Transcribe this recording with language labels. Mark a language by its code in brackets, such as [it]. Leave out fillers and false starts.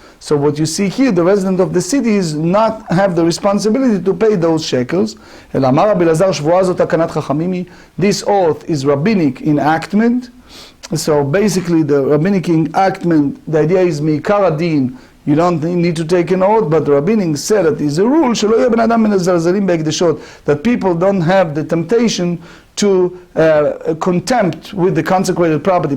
[en] So what you see here, the resident of the city is not have the responsibility to pay those shekels. [he] אלא אמר רבי אלעזר שבועה זאת תקנת חכמים. [en] This oath is rabbinic enactment. So basically the rabbinic enactment, the idea is [he] me'ikar adin, [en] you don't need to take an oath, but the rabbinic said that is a rule that people don't have the temptation to contempt with the consecrated property.